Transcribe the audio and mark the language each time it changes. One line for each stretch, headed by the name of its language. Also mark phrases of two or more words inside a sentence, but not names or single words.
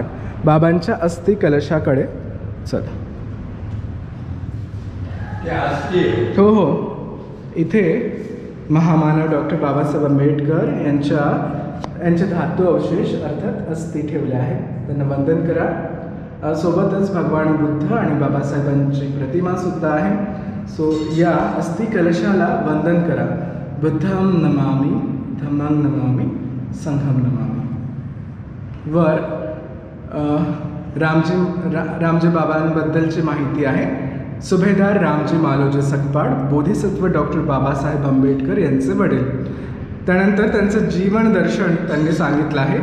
Marathi: बाबांच्या अस्थि कलशाकडे चला. हो हो, इथे महामानव डॉक्टर बाबासाहेब आंबेडकर यांचे धातू अवशेष अर्थात अस्थि ठेवले आहे. त्यांना वंदन करा. सोबतच भगवान बुद्ध आणि बाबासाहेबांची प्रतिमा सुद्धा आहे. सो या अस्थि कलशाला वंदन करा.
Pali: बुद्धं नमामि, धम्मं नमामि, संघं नमामि.
Marathi: वर रामजी बाबांबद्दलची माहिती आहे. सुभेदार रामजी मालोजी सकपाळ, बोधिसत्व डॉक्टर बाबासाहेब आंबेडकर यांचे वडील. त्यानंतर त्यांचं जीवन दर्शन त्यांनी सांगितलं आहे.